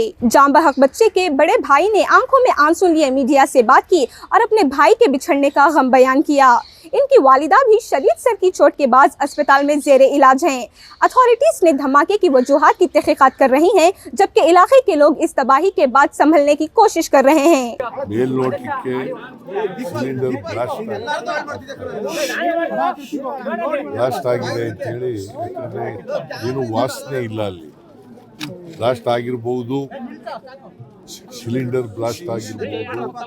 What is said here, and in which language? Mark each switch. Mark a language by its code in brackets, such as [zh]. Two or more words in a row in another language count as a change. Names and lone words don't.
[ur] جاں بحق بچے کے بڑے بھائی نے آنکھوں میں آنسو لیے میڈیا سے بات کی اور اپنے بھائی کے بچھڑنے کا غم بیان کیا. ان کی والدہ بھی شدید سر کی چوٹ کے بعد اسپتال میں زیر علاج ہیں. اتھارٹیز نے دھماکے کی وجوہات کی تحقیقات کر رہی ہیں، جبکہ علاقے کے لوگ اس تباہی کے بعد سنبھلنے کی کوشش کر رہے ہیں. [kn] ವಾಸನೆ ಇಲ್ಲ ಅಲ್ಲಿ ಬ್ಲಾಸ್ಟ್ ಆಗಿರಬಹುದು, [en] cylinder blast [kn] ಆಗಿರಬಹುದು.